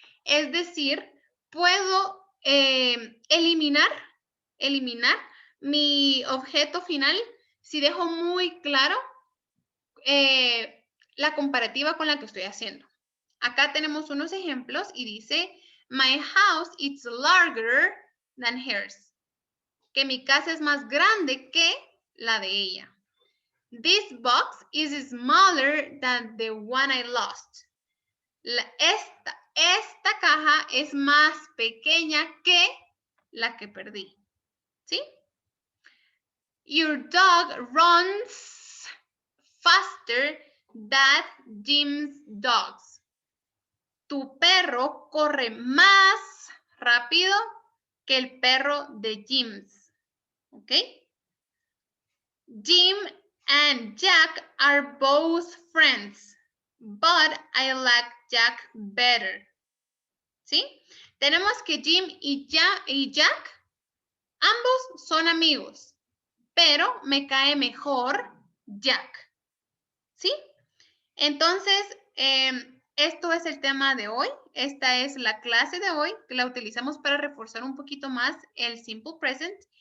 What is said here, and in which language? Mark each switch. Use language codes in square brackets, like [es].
[es] Es decir, puedo eliminar mi objeto final si dejo muy claro la comparativa con la que estoy haciendo. Acá tenemos unos ejemplos y dice, [en] my house is larger than hers. [es] Que mi casa es más grande que la de ella. [en] This box is smaller than the one I lost. [es] Esta caja es más pequeña que la que perdí. ¿Sí? [en] Your dog runs faster than Jim's dogs. [es] Tu perro corre más rápido que el perro de Jim's. ¿Ok? [en] Jim and Jack are both friends, but I like Jack better. [es] ¿Sí? Tenemos que Jim y Jack, ambos son amigos, pero me cae mejor Jack. ¿Sí? Entonces, esto es el tema de hoy. Esta es la clase de hoy, que la utilizamos para reforzar un poquito más el simple present.